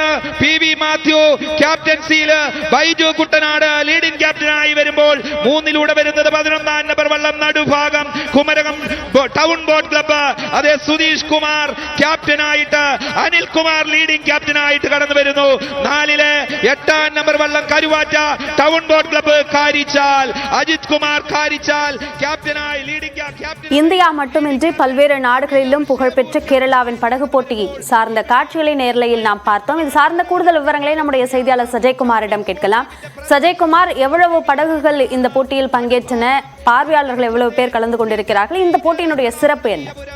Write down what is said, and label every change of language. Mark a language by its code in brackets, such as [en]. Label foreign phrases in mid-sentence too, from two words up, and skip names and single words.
[ml] PV മാത്യു ക്യാപ്റ്റൻസിയിൽ, ബൈജു കുട്ടനാട് [en] leading captain [ml] വരുമ്പോൾ 3-ലൂടെ വരുന്നത് 11-ാം നമ്പർ വള്ളം നടുഭാഗം കുമരകം ടൗൺ ബോട്ട് ക്ലബ്ബ്. അതേ സുധീഷ് കുമാർ ക്യാപ്റ്റനായിട്ട്, അനിൽ കുമാർ [en] leading captain [ml] കടന്നു വരുന്നു. 4-ലെ 8-ാം നമ്പർ വള്ളം കരുവാറ്റ ടൗൺ ബോട്ട് ക്ലബ്ബ് കാരിച്ചാൽ, അജിത് കുമാർ കാരിച്ചാൽ ക്യാപ്റ്റനായി [en] leading captain. [ta] இந்தியா மட்டுமின்றி பல்வேறு நாடுகளிலும் புகழ்பெற்ற கேரளாவின் படகு போட்டி சார்ந்த காட்சிகளை நேரலையில் நாம் பார்த்தோம். இது சார்ந்த கூடுதல் விவரங்களை நம்முடைய செய்தியாளர் சஜய்குமாரிடம் கேட்கலாம். சஜய்குமார், எவ்வளவு படகுகள் இந்த போட்டியில் பங்கேற்றன? பார்வையாளர்கள் எவ்வளவு பேர் கலந்து கொண்டிருக்கிறார்கள்? இந்த போட்டியினுடைய சிறப்பு என்ன?